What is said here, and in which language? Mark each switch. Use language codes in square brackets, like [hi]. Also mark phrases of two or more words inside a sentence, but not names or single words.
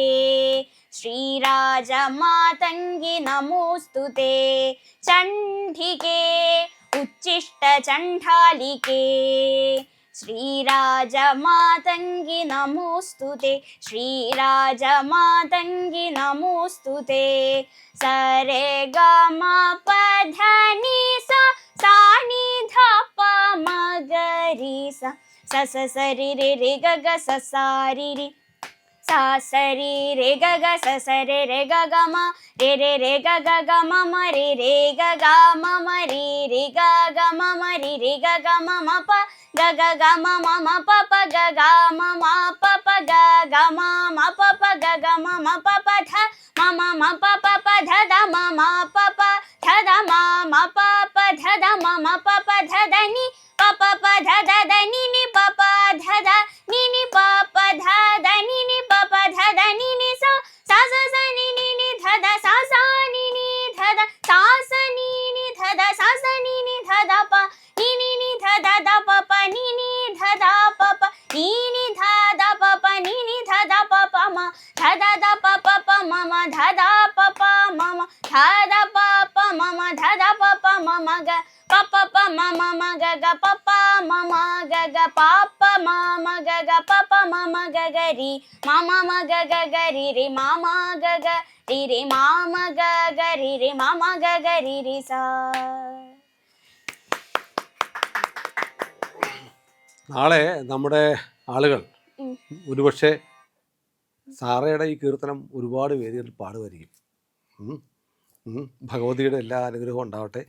[sa] श्रीराजमातंगि नमोस्तुते चण्डिके उच्छिष्ट चण्डालिके श्रीराजमातंगि नमोस्तुते श्रीराजमातंगि नमोस्तुते സരെ ഗമ പധനി സ സാനി ധപ മഗരി സ സ സ സരി രെ രെ ഗഗ സ സാരി രി sa sari re ga ga sa sa re re ga ga ma re re ga ga ga ma ma re ga ga ma ma re ga ga ma ma re ga ga ma ma pa ga ga ma ma pa pa ga ga ma pa pa ga ga ma pa pa ga ga ma pa pa tha ma pa pa dha da ma pa pa dha da ma pa pa dha da ma pa pa dha da ni pa pa dha da ni ni pa pa dha da ni ni pa pa dha da ni ni pa pa dha da ni ni sa sa sa ni ni dha da sa ni ni dha da sa ni ni dha da sa ni ni dha da pa ni dha da pa pa ni dha da pa pa ni dha da pa pa ni dha da pa pa ma dha da pa pa ma ma dha da pa pa ma ma dha da pa pa ma ma dha da pa pa ma ma ga pa pa ma ma ga ga pa pa ma ga ga pa pa ma ga ga pa pa ma ga ga ri ma ga ga ri ri ma ga ga ri ma ga ga ri ma ga ga ri sa. [ml] നാളെ നമ്മുടെ ആളുകൾ ഒരുപക്ഷെ സാറയുടെ ഈ കീർത്തനം ഒരുപാട് വേദികളിൽ പാടുമായിരിക്കും. ഭഗവതിയുടെ എല്ലാ അനുഗ്രഹവും ഉണ്ടാവട്ടെ.